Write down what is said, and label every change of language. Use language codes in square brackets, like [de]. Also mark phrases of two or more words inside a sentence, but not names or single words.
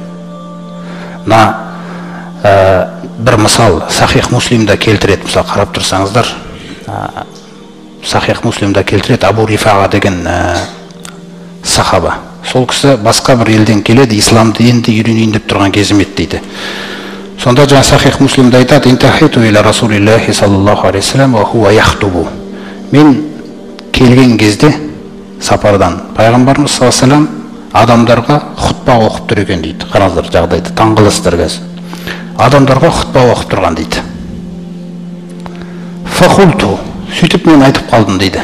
[kk] Бір мысал, Сахих Муслимда келтіреді, мысалы қарап тұрсаңыздар, Сахих Муслимда келтіреді, Абу Рифаға деген сахаба. Сол кісі басқа бір елден келеді, исламды енді үйренейін деп тұрған кезім еді дейді. Сонда жаңа Сахих Муслимда айтады, [ar] انتهيت إلى رسول الله صلى الله عليه سلم و هو يخطب. [kk] Мен келген кезде сапардан пайғамбарымыз [ar] صلى الله عليه سلم [kk] адамдарға хұтпа оқып тұр екен дейді. Қараңыздар жағдайды, таңғаласыздар қазір. Адамдарға хұтпа оқып тұрған дейді. Фахулту, сөйтіп мен айтып қалдым дейді.